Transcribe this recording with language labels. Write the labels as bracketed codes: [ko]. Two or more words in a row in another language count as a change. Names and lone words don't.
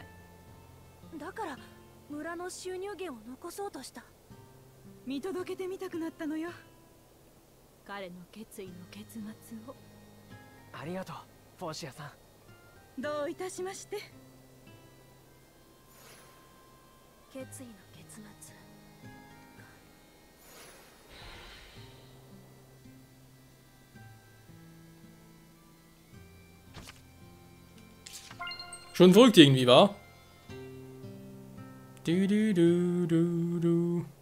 [ja] だから村の収入源を残そうとした。見届けてみたくなったのよ、彼の決意の結末を。ありがとう、フォーシアさん。どういたしまして。決意の結末。 [de] Schon verrückt irgendwie, wa? Du, du, du, du, du.